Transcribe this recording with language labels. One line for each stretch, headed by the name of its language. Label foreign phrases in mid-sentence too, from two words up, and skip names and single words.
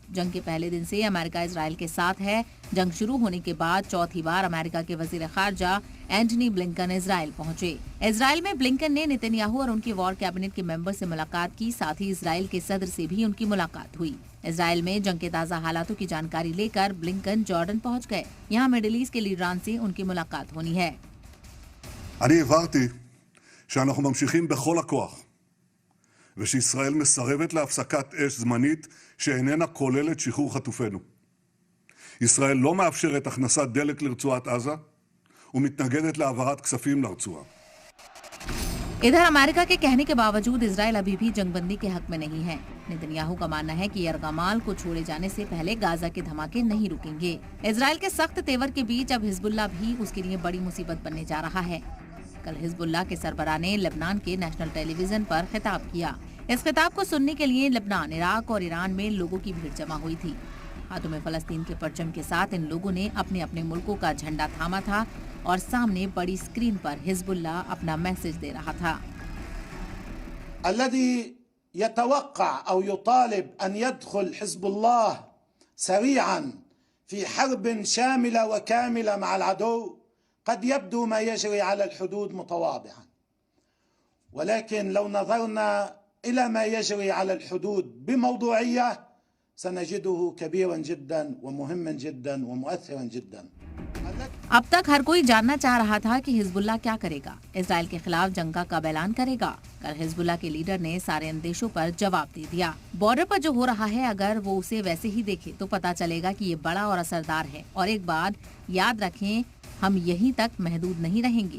Hindi: जंग के पहले दिन से अमेरिका इजराइल के साथ है। जंग शुरू होने के बाद चौथी बार अमेरिका के वजीर खारजा एंटनी ब्लिंकन इजराइल पहुंचे। इजराइल में ब्लिंकन ने नेतन्याहू और उनके
English: war cabinet
Hindi: के मेंबर से मुलाकात की। साथ ही इजराइल के सदर से भी उनकी मुलाकात हुई। इजराइल में जंग के ताज़ा हालातों की जानकारी लेकर ब्लिंकन जॉर्डन पहुंच गए। यहाँ मिडिल ईस्ट के लीडरान से उनकी मुलाकात होनी है।
Hebrew: שאנחנו ממשיכים בכל הכוח, ושישראל מסרבת להפסקת אש זמנית שאיננה כוללת שחרור חטופינו. ישראל לא מאפשרת הכנסת דלק לרצועת עזה, ומתנגדת להעברת כספים לרצועה.
Hindi: इधर अमेरिका के कहने के बावजूद इजराइल अभी भी जंगबंदी के हक में नहीं है। नेतन्याहू का मानना है कि यरगमाल को छोड़े जाने से पहले गाजा के धमाके नहीं रुकेंगे। इजराइल के सख्त तेवर के बीच अब हिजबुल्लाह भी उसके लिए बड़ी मुसीबत बनने जा रहा है। कल हिजबुल्लाह के सरबराह ने लेबनान के
English: national television
Hindi: पर खिताब किया। इस खिताब को सुनने के लिए लेबनान, इराक और ईरान में लोगों की भीड़ जमा हुई थी। हाथों में फलस्तीन के परचम के साथ इन लोगों ने अपने अपने मुल्कों का झंडा थामा था और सामने बड़ी स्क्रीन पर हिजबुल्लाह अपना मैसेज दे रहा था।
Arabic: الذي يتوقع أو يطالب أن يدخل حزب الله سريعا في حرب شاملة وكاملة مع العدو قد يبدو ما يجري على الحدود متواضعا، ولكن لو نظرنا إلى ما يجري على الحدود بموضوعية سنجده كبيرا جدا ومهما جدا ومؤثرا جدا.
Hindi: अब तक हर कोई जानना चाह रहा था कि हिजबुल्लाह क्या करेगा। इजराइल के खिलाफ जंग का कब ऐलान करेगा। कल हिजबुल्लाह के लीडर ने सारे अंदेशों पर जवाब दे दिया। बॉर्डर पर जो हो रहा है, अगर वो उसे वैसे ही देखे तो पता चलेगा कि ये बड़ा और असरदार है। और एक बात याद रखें, हम यहीं तक महदूद नहीं रहेंगे।